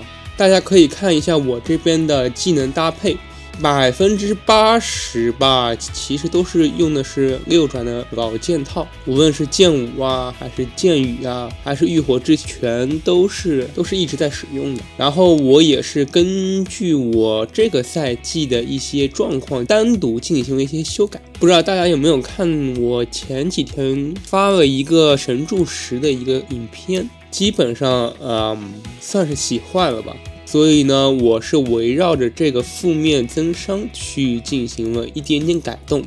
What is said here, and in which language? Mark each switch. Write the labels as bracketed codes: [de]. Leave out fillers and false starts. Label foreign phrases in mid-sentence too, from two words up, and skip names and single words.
[zh] 大家可以看一下我這邊的技能搭配，80%吧，其實都是用的是6轉的老劍套，無論是劍舞啊，還是劍雨啊，還是浴火之拳，都是一直在使用的。然後我也是根據我這個賽季的一些狀況，單獨進行了一些修改。不知道大家有沒有看我前幾天發了一個神柱石的一個影片，基本上算是洗壞了吧。所以呢，我是圍繞着這個負面增傷去進行了一點點改動。